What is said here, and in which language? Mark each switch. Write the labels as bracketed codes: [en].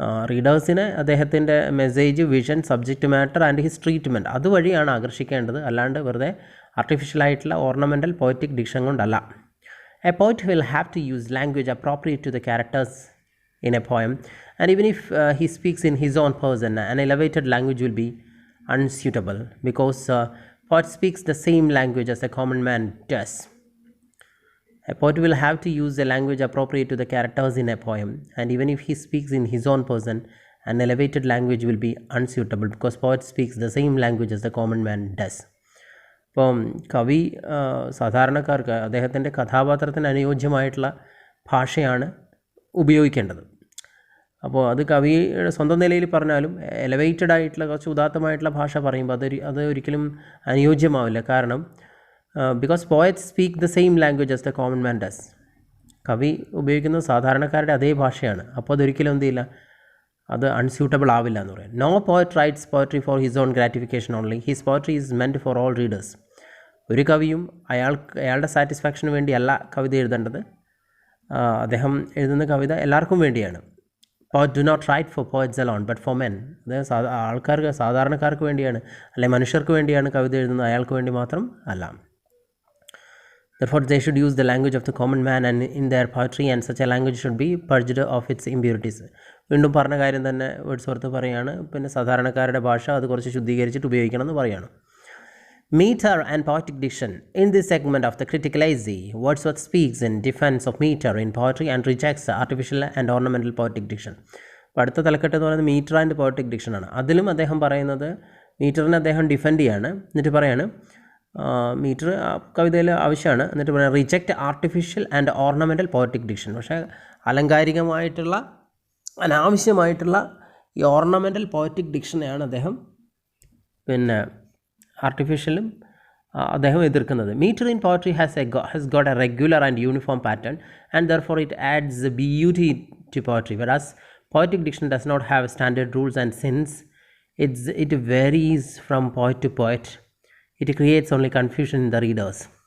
[ml] റീഡേഴ്സിനെ അദ്ദേഹത്തിൻ്റെ [en] message, vision, subject matter and his treatment [ml] അതുവഴിയാണ് ആകർഷിക്കേണ്ടത്, അല്ലാണ്ട് വെറുതെ ആർട്ടിഫിഷ്യലായിട്ടുള്ള ഓർണമെൻ്റൽ പോയറ്റിക് ഡിക്ഷൻ കൊണ്ടല്ല. [en] A poet will have to use language appropriate to the characters in a poem and even if he speaks in his own person an elevated language will be unsuitable because poet speaks the same language as a common man does. A poet will have to use a language appropriate to the characters in a poem, and even if he speaks in his own person, an elevated language will be unsuitable because poet speaks the same language as the common man does. [ml] ഇപ്പം കവി സാധാരണക്കാർക്ക് അദ്ദേഹത്തിൻ്റെ കഥാപാത്രത്തിന് അനുയോജ്യമായിട്ടുള്ള ഭാഷയാണ് ഉപയോഗിക്കേണ്ടത്. അപ്പോൾ അത് കവിയുടെ സ്വന്തം നിലയിൽ പറഞ്ഞാലും എലവേറ്റഡ് ആയിട്ടുള്ള കുറച്ച് ഉദാത്തമായിട്ടുള്ള ഭാഷ പറയുമ്പോൾ അത് ഒരിക്കലും അനുയോജ്യമാവില്ല. [en] കാരണം because poets speak the same language as the common man does. [ml] കവി ഉപയോഗിക്കുന്നത് സാധാരണക്കാരുടെ അതേ ഭാഷയാണ്. അപ്പോൾ അതൊരിക്കലും എന്ത് ചെയ്യില്ല, അത് അൺസ്യൂട്ടബിൾ ആവില്ല എന്ന് പറയാം. [en] No poet writes poetry for his own gratification only, his poetry is meant for all readers. [ml] ഒരു കവിയും അയാളുടെ സാറ്റിസ്ഫാക്ഷന് വേണ്ടിയല്ല കവിത എഴുതേണ്ടത്. അദ്ദേഹം എഴുതുന്ന കവിത എല്ലാവർക്കും വേണ്ടിയാണ്. [en] Poets do not write for poets alone but for men. [ml] അതായത് സാധാരണക്കാർക്ക് വേണ്ടിയാണ്, അല്ലെങ്കിൽ മനുഷ്യർക്ക് വേണ്ടിയാണ് കവിത എഴുതുന്നത്, അയാൾക്ക് വേണ്ടി മാത്രം അല്ല. [en] Therefore they should use the language of the common man and in their poetry, and such a language should be purged of its impurities. [ml] വീണ്ടും പറഞ്ഞ കാര്യം തന്നെ വേർഡ്സ്വർത്ത് പറയാണ്. പിന്നെ സാധാരണക്കാരുടെ ഭാഷ അത് കുറച്ച് ശുദ്ധീകരിച്ചിട്ട് ഉപയോഗിക്കണം എന്ന് പറയാണ്. [en] Meter and poetic diction. In this segment of the critical essay, Wordsworth speaks in defense of meter in poetry and rejects artificial and ornamental poetic diction. [ml] അപ്പോൾ അടുത്ത തലക്കെട്ട് എന്ന് പറയുന്നത് [en] metre and poetic diction [ml] ആണ്. അതിലും അദ്ദേഹം പറയുന്നത് മീറ്ററിനെ അദ്ദേഹം ഡിഫെൻഡ് ചെയ്യാണ്. എന്നിട്ട് പറയാണ് മീറ്റർ കവിതയിൽ ആവശ്യമാണ്. എന്നിട്ട് പറയാം [en] Reject artificial and ornamental poetic diction. [ml] പക്ഷേ അലങ്കാരികമായിട്ടുള്ള അനാവശ്യമായിട്ടുള്ള ഈ ഓർണമെൻ്റൽ പോയറ്റിക് ഡിക്ഷനെയാണ് അദ്ദേഹം പിന്നെ ആർട്ടിഫിഷ്യലും അദ്ദേഹം എതിർക്കുന്നത്. [en] Metre in poetry has got a regular and uniform pattern and therefore it adds beauty to poetry, whereas poetic diction does not have standard rules, and since it varies from poet to poet, it creates only confusion in the readers.